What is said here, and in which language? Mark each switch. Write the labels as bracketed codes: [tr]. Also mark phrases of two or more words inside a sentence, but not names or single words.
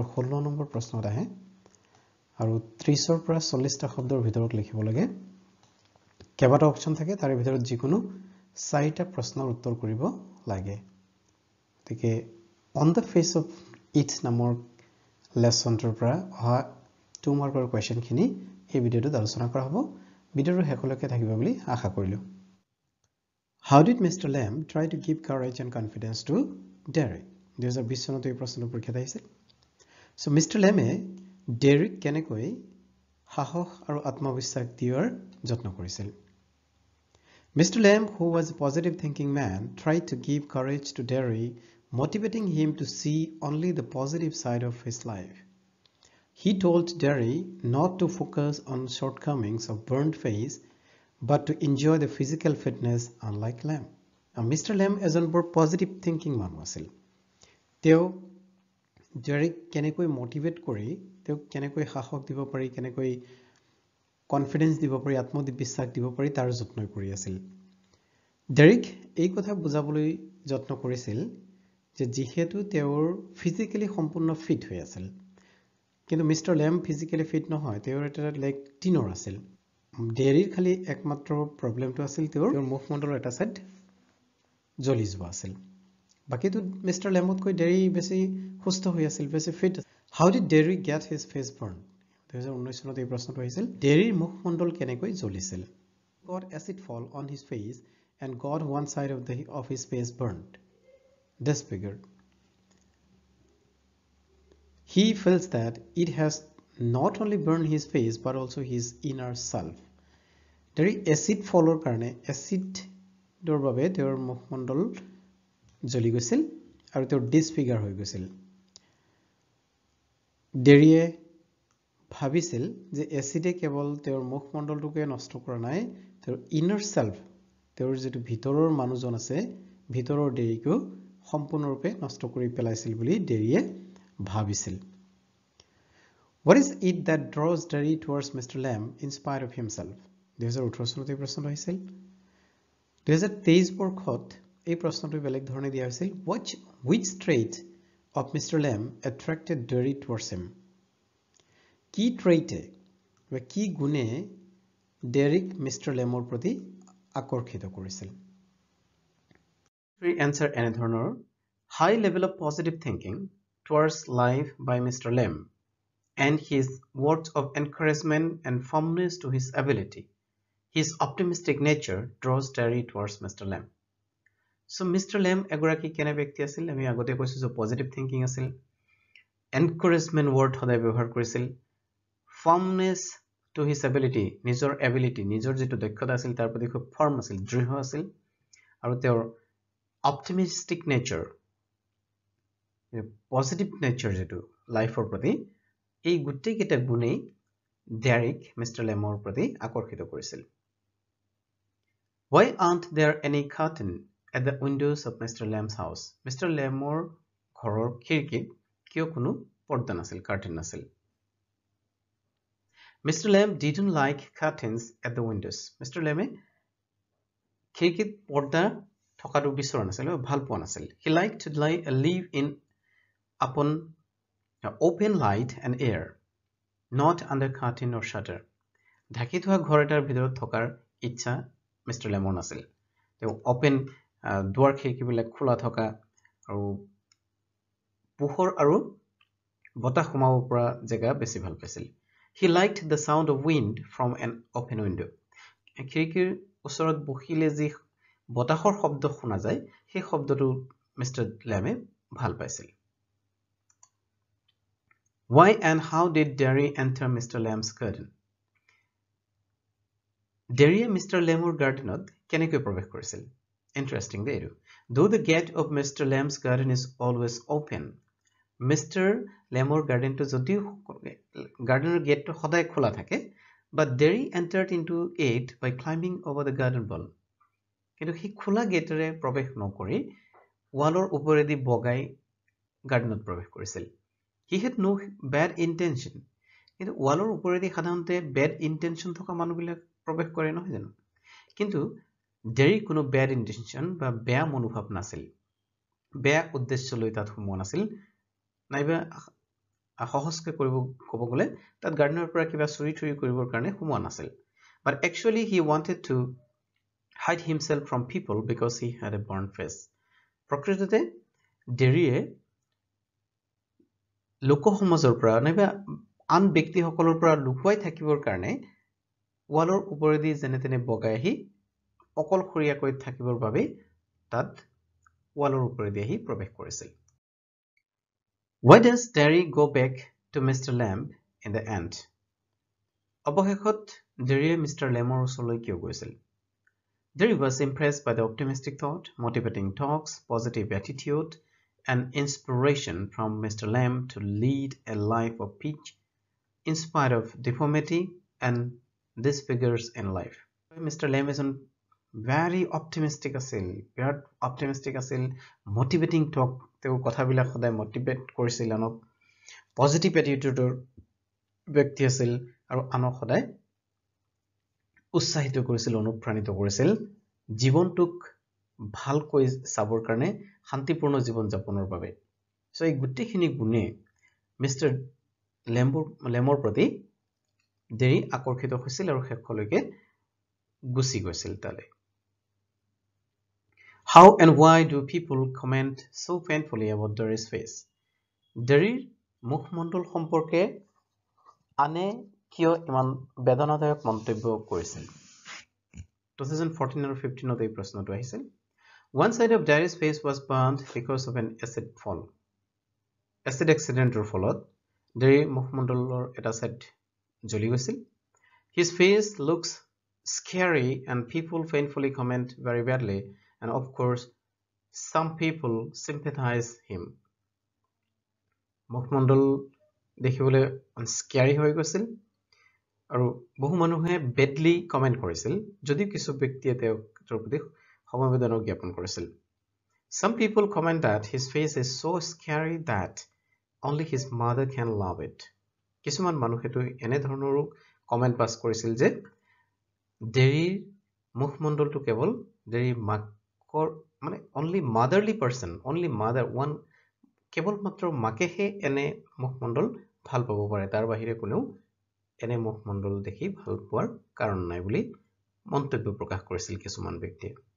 [as] 16 নম্বৰ প্ৰশ্নত আহে আৰু 30 ৰ পৰা 40 টা শব্দৰ ভিতৰত লিখিব লাগে কেইবাটা অপচন থাকে তাৰে ভিতৰত যিকোনো 4টা প্ৰশ্নৰ উত্তৰ কৰিব লাগে গতিকে অন দ্য ফেচ অফ ইট নামৰ লেসনটোৰ পৰা অহা 2 মাৰ্কৰ কোৱেশ্চনখিনি এই ভিডিঅ'টোত আলোচনা কৰা হ'ব ভিডিঅ'ৰ শেষলৈকে থাকিব বুলি আশা কৰিলো [en] How did Mr. Lamb try to give courage and confidence to Derek 2020 [as] চনত এই প্ৰশ্নটো পৰীক্ষাত আহিছিল [en] So Mr. [as] Lamb Derek কেনেকৈ সাহস আৰু আত্মবিশ্বাস দিয়াৰ যত্ন কৰিছিল Mr. [en] Lamb, who was a positive thinking man, tried to give courage to Derek, motivating him to see only the positive side of his life. He told Derek not to focus on shortcomings of burnt face, but to enjoy the physical fitness unlike Lamb. Mr. Lamb is a more positive thinking man. [as] Teo Derek kenekoi motivate kori, teo kenekoi সাহস দিব পাৰি kenekoi কনফিডেন্স দিব পাৰি আত্মবিশ্বাস দিব পাৰি তাৰ যত্ন কৰি আছিল ডেৰিক এই কথা বুজাবলৈ যত্ন কৰিছিল যে যিহেতু তেওঁৰ ফিজিক্যালি সম্পূৰ্ণ ফিট হৈ আছিল কিন্তু মিস্টাৰ লেম ফিজিক্যালি ফিট নহয় তেওঁৰ এটা লাইক টিনৰ আছিল ডেৰিৰ খালি একমাত্ৰ প্ৰবলেমটো আছিল তেওঁৰ মুখমণ্ডলৰ এটা সাইড জ্বলি যোৱা আছিল বাকিটো মিস্টাৰ লেমতকৈ ডেৰি বেছি সুস্থ হৈ আছিল বেছি ফিট [en] How did Derry get his face burned [as] 2019 চনত এই প্ৰশ্নটো আহিছিল ডেৰিৰ মুখমণ্ডল কেনেকৈ জ্বলিছিল [en] got acid fall on his face and got one side of his face burnt disfigured he feels that it has not only burned his face but also his inner self [as] ডেৰি [en] acid fallৰ [as] কাৰণে acid দৰ বাবে তেওঁৰ মুখমণ্ডল জ্বলি গৈছিল আৰু তেওঁৰ disfigure হৈ গৈছিল ডেৰিয়ে ভাবিছিল যে এসিডে কেৱল তেওঁৰ মুখমণ্ডলটোকে নষ্ট কৰা নাই তেওঁৰ [en] inner self [as] তেওঁৰ যেটো ভিতৰৰ মানুহজন আছে ভিতৰৰ ডেৰিকো সম্পূৰ্ণৰূপে নষ্ট কৰি পেলাইছিল বুলি ডেৰিয়ে ভাবিছিল [en] What is it that draws Derry towards Mr. Lamb in spite of himself [as] 2018 চনত এই প্ৰশ্নটো আহিছিল 2023 বৰ্ষত এই প্ৰশ্নটো বেলেগ ধৰণে দিয়া হৈছিল [en] which trait of Mr. Lamb attracted Derry towards him [as] কি ট্ৰেইটে বা কি গুণে ডেৰিক মিস্টাৰ লেমৰ প্ৰতি আকৰ্ষিত কৰিছিল এনসাৰ এনে ধৰণৰ [en] high level of positive thinking towards life by Mister Lamb and his words of encouragement and firmness to his ability his optimistic nature draws Derry towards Mister Lamb [as] চ' মিস্টাৰ লেম এগৰাকী কেনে ব্যক্তি আছিল আমি আগতে কৈছোঁ যে [en] positive thinking [as] আছিল [en] encouragement word [as] সদায় ব্যৱহাৰ কৰিছিল [en] firmness to his ability [as] নিজৰ যেটো দক্ষতা আছিল তাৰ প্ৰতি খুব ফাৰ্ম আছিল দৃঢ় আছিল আৰু তেওঁৰ [en] optimistic nature positive nature [as] যেটো লাইফৰ প্ৰতি এই গুটেই কেটা গুণেই ডেৰিক মিস্টাৰ লেমৰ প্ৰতি আকৰ্ষিত কৰিছিল [en] Why aren't there any curtain at the windows of Mr. Lamb's house Mr. [as] লেমৰ ঘৰৰ খিৰিকীত কিয় কোনো পৰ্দা নাছিল কাৰ্টেন নাছিল Mr. [en] Lamb didn't like curtains at the windows. Mr. Lamb [as] খিৰিকীত পৰ্দা থকাটো বিচৰা নাছিল ভাল পোৱা নাছিল [en] He liked to live in upon open light and air, not under curtain or shutter. [as] ঢাকি থোৱা ঘৰ এটাৰ ভিতৰত থকাৰ ইচ্ছা মিস্টাৰ লেমৰ নাছিল তেওঁ ওপেন দুৱাৰ খিৰিকীবিলাক খোলা থকা আৰু পোহৰ আৰু বতাহ সোমাব পৰা জায়গা বেছি ভাল পাইছিল [en] He liked the sound of wind from an open window. [as] খিৰিকীৰ ওচৰত বহিলে যি বতাহৰ শব্দ শুনা যায় সেই শব্দটো মিস্টাৰ লেমে ভাল পাইছিল [en] Why and how did Derry enter Mr. Lamb's garden? [as] Derry মিস্টাৰ লেমৰ গাৰ্ডেনত কেনেকৈ প্ৰৱেশ কৰিছিল Interesting দেইটো [en] Though the gate of Mr. Lamb's garden is always open [as] মিস্টাৰ লেমৰ গাৰ্ডেনটো যদিও গাৰ্ডেনৰ গেটটো সদায় খোলা থাকে [en] but Derry entered into it by climbing over the garden wall [as] কিন্তু সেই খোলা গেটেৰে প্ৰৱেশ নকৰি ৱালৰ ওপৰেদি বগাই গাৰ্ডেনত প্ৰৱেশ কৰিছিল। [en] He had no bad intention. [as] কিন্তু ৱালৰ ওপৰেদি সাধাৰণতে [en] bad intention [as] থকা মানুহবিলাক প্ৰৱেশ কৰে নহয় জানো? কিন্তু ডেৰিৰ কোনো [en] bad intention [as] বা বেয়া মনোভাৱ নাছিল, বেয়া উদ্দেশ্য লৈ তাত সোমোৱা নাছিল, নাইবা সহজকৈ ক'ব গ'লে তাত গাৰ্ডেনৰ পৰা কিবা চুৰি কৰিবৰ কাৰণে সোমোৱা নাছিল। [en] But actually he wanted to hide himself from people because he had a burnt face. [as] প্ৰকৃততে ডেৰিয়ে লোকসমাজৰ পৰা নাইবা আন ব্যক্তিসকলৰ পৰা লুকুৱাই থাকিবৰ কাৰণে ৱালৰ ওপৰেদি যেনে তেনে বগাই আহি অকলশৰীয়াকৈ থাকিবৰ বাবে তাত ৱালৰ ওপৰেদি আহি প্ৰৱেশ কৰিছিল। [en] Why does Derry go back to Mr. Lamb in the end? [as] অৱশেষত ডেৰিয়ে মিষ্টাৰ লেমৰ ওচৰলৈ কিয় গৈছিল? [en] Derry was impressed by the optimistic thought, motivating talks, positive attitude, and inspiration from Mr. Lamb to lead a life of peace in spite of deformity and disfigures in life. Mr. Lamb is very optimistic [as] আছিল, বিৰাট optimistic আছিল, [en] motivating talk, [as] তেওঁৰ কথাবিলাক সদায় motivate কৰিছিল, আনক [en] positive attitudeৰ [as] ব্যক্তি আছিল আৰু আনক সদায় উৎসাহিত কৰিছিল, অনুপ্ৰাণিত কৰিছিল জীৱনটোক ভালকৈ চাবৰ কাৰণে, শান্তিপূৰ্ণ জীৱন যাপনৰ বাবে। সো এই গোটেইখিনি গুণে মিষ্টাৰ লেমৰ প্ৰতি ডেৰি আকৰ্ষিত হৈছিল আৰু শেষলৈকে গুচি গৈছিল তালৈ। [en] How and why do people comment so painfully about Derry's face? [as] ডেৰিৰ মুখমণ্ডল সম্পৰ্কে আনে কিয় ইমান বেদনাদায়ক মন্তব্য কৰিছিল? 2014 আৰু 15ত এই প্ৰশ্নটো আহিছিল। [en] One side of Derry's face was burned because of an acid fall. Acid accidenতৰ [as] ফলত ডেৰিৰ মুখমণ্ডলৰ এটা চাইড জ্বলি গৈছিল। [en] His face looks scary and people painfully comment very badly, and of course some people sympathize him. [as] মুখমণ্ডল দেখিবলৈ স্কেয়াৰি হৈ গৈছিল আৰু বহু মানুহে [en] badly comment [as] কৰিছিল, যদিও কিছু ব্যক্তিয়ে তেওঁৰ প্ৰতি সমবেদনা জ্ঞাপন কৰিছিল। [en] Some people comment that his face is so scary that only his mother can love it. [as] কিছুমান মানুহেতো এনে ধৰণৰো [en] comment pass [as] কৰিছিল যে ডেৰিৰ মুখমণ্ডলটো কেৱল ডেৰিৰ মাকৰ মানে [en] only motherly person, only mother one, [as] কেৱল মাত্ৰ মাকেহে এনে মুখমণ্ডল ভাল পাব পাৰে, তাৰ বাহিৰে কোনেও এনে মুখমণ্ডল দেখি ভাল পোৱাৰ কাৰণ নাই বুলি মন্তব্য প্ৰকাশ কৰিছিল কিছুমান ব্যক্তিয়ে।